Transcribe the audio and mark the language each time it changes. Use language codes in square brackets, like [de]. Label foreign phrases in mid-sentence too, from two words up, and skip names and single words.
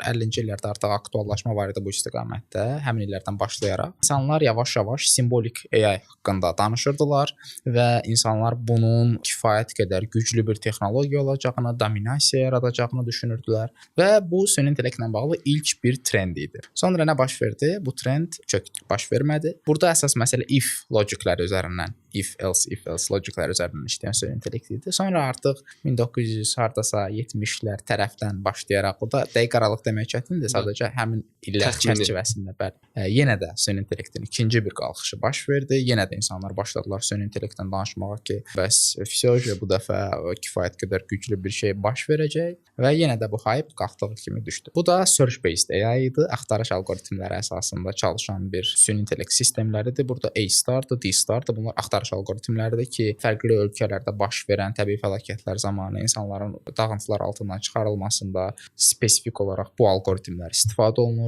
[az] 50-ci illərdə artıq aktuallaşma var idi bu istiqamətdə. Həmin illərdən başlayaraq insanlar yavaş-yavaş simbolik AI haqqında danışırdılar və insanlar bunun kifayət qədər güclü bir texnologiya olacağını, dominasiya yaradacağını düşünürdülər və bu süni intellektlə bağlı ilk bir trend idi. Sonra nə baş verdi? Bu trend baş vermədi. Burada əsas məsələ if logikləri üzərindən, [en] if else [az] logikləri üzərindən işləyən süni intellekt idi. Sonra artıq 1900 hardasa 70-lər tərəfdən başlayaraq, burada dəqiq aralıq demək çətindir, sadəcə həmin illər çərçivəsində yenə də süni intellektin ikinci bir qalxışı baş verdi. Yenə də insanlar başladılar süni intellektdən danışmağa ki, bəs fiziologiya bu dəfə kifayət qədər güclü bir şey baş verəcək və yenə də bu hype qalxdığı kimi düşdü. Bu da [en] search based AI [az] idi, axtarış alqoritmləri əsasında çalışan bir süni intellekt sistemləridir. Burada A-stardır, D-stardır. Bunlar axtarış alqoritmləridir ki, fərqli ölkələrdə baş verən təbii fəlakətlər zamanı insanların dağıntılar altından çıxarılmasında spesifik olaraq bu alqoritmlər istifadə olunur.